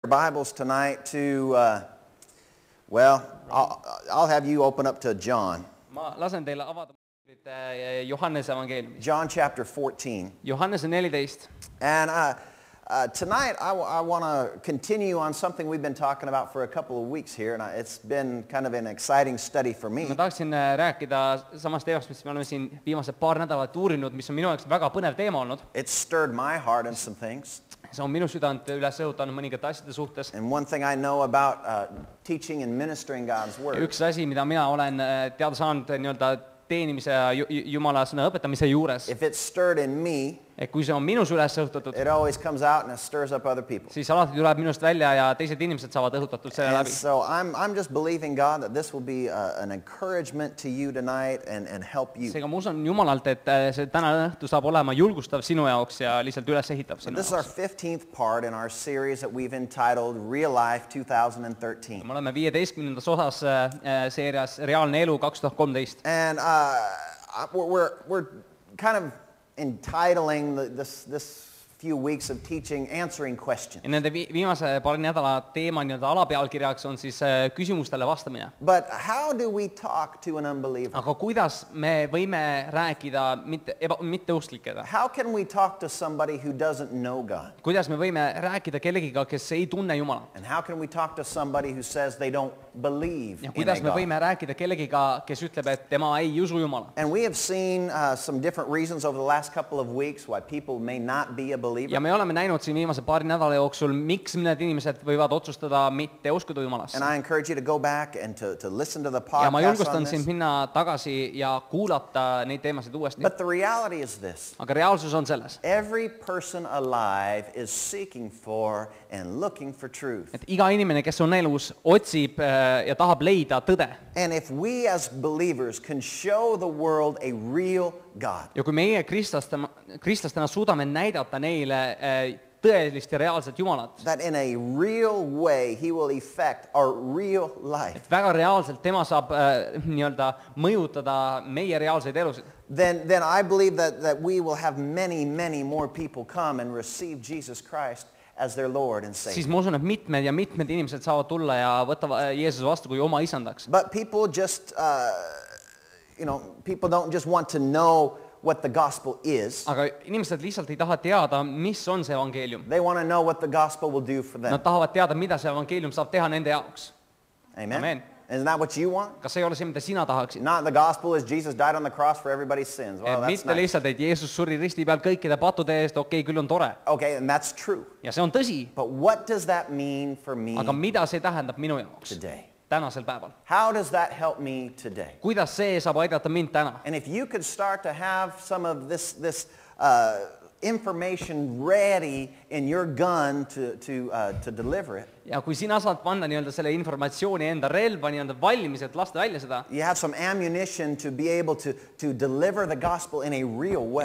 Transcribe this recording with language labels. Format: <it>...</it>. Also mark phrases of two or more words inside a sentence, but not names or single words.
<en>Bibles tonight to, I'll have you open up to John.</en> <et>Ma lasen teile avada Johannese evangeeliumi.</et> <en>John chapter 14.</en> <et>Johannese 14.</et> <en>And tonight I want to continue on something we've been talking about for a couple of weeks here, and it's been kind of an exciting study for me.</en> <et>Ma tahaksin rääkida samast teemast, mis me oleme siin viimased paar nädalat uurinud, mis on minu jaoks väga põnev teema olnud.</et> <en>It stirred my heart in some things.</en> <et>See on minu südant üles õhutanud mõningate asjade suhtes.</et> <en>And one thing I know about teaching and ministering God's word.</en> <et>Üks asi, mida mina olen teada saanud nii-öelda teenimise ja Jumala sõna õpetamise juures.</et> <en>If it stirred in me,</en> <et>Et kui see on minus üles õhutatud,</et> <en>it always comes out and it stirs up other people.</en> <et>siis alati tuleb minust välja ja teised inimesed saavad õhutatud selle</et> <en>And</en> <et>läbi.</et> <en>so I'm just believing God that this will be an encouragement to you tonight and help you.</en> <et>Seega ma usun Jumalalt, et see täna õhtu saab olema julgustav sinu jaoks ja lihtsalt üles ehitav sinu</et> <en>This is our</en> <et>jaoks.</et> <en>15th part in our series that we've entitled Real Life 2013.</en> <et>Me oleme 15. osas seerias Reaalne elu 2013.</et> <en>And we're kind of entitling this few weeks of teaching answering questions.</en> <et>Ja nende viimase paari nädala teema nii-öelda alapealkirjaks on siis küsimustele vastamine.</et> <en>But how do we talk to an unbeliever?</en> <et>Aga kuidas me võime rääkida mitteusklikega?</et> <en>How can we talk to somebody who doesn't know God?</en> <et>Kuidas me võime rääkida kellegiga, kes ei tunne Jumalat?</et> <en>And how can we talk to somebody who says they don't believe</en> <et>Ja</et> <en>in a</en> <et>kuidas me</et> <en>God?</en> <et>võime rääkida kellegiga, kes ütleb, et tema ei usu Jumala?</et> <en>And we have seen some different reasons over the last couple of weeks why people may not be a believer.</en> <et>Ja me oleme näinud siin viimase paari nädala jooksul, miks mõned inimesed võivad otsustada mitte uskuda Jumalasse.</et> <en>And I encourage you to go back and to listen to the</en> <et>Ja ma</et> <en>podcast on</en> <et>julgustan sind</et> <en>this.</en> <et>minna tagasi ja kuulata neid teemasid uuesti.</et> <en>But the reality is this.</en> <et>Aga reaalsus on selles,</et> <en>Every person alive is seeking for and looking for truth.</en> <et>et iga inimene, kes on elus, otsib ja tahab leida tõde.</et> <en>And if we as believers can show the world a real God,</en> <et>Ja kui meie kristlastena suudame näidata neile tõelist ja reaalset Jumalat,</et> <en>that in a real way he will affect our real life,</en> <et>et väga reaalselt tema saab nii-öelda mõjutada meie reaalseid elusid,</et> <en>then I believe that we will have many more people come and receive Jesus Christ as their Lord and Savior.</en> <et>siis ma usun, et mitmed inimesed saavad tulla ja võtta Jeesuse vastu kui oma isandaks.</et> <en>But people just, people don't just want to know what the gospel is.</en> <et>Aga inimesed lihtsalt ei taha teada, mis on see evangeelium.</et> <en>They want to know what the gospel will do for them.</en> <et>Nad tahavad teada, mida see evangeelium saab teha nende jaoks.</et> <en>Amen?</en> <et>Amen.</et> <en>Isn't that what you want?</en> <et>Kas see ei ole see, mida sina tahaksid?</et> <en>Not the gospel is Jesus died on the cross for everybody's sins. Well, that's</en> <et>Mitte</et> <en>nice.</en> <et>lihtsalt, et Jeesus suri risti peal kõikide pattude eest, okei, küll on tore.</et> <en>Okay, and that's true.</en> <et>Ja see on tõsi,</et> <en>But what does that mean for me</en> <et>aga mida see tähendab minu jaoks</et> <en>today?</en> <et>tänasel päeval?</et> <en>How does that help me today?</en> <et>Kuidas see saab aidata mind täna?</et> <en>And if you could start to have some of this information ready in your gun to deliver it,</en> <et>Ja kui sina saad panna nii-öelda selle informatsiooni enda relva nii-öelda valmis, et lasta välja seda,</et> <en>you have some ammunition to be able to deliver the gospel in a real way.</en>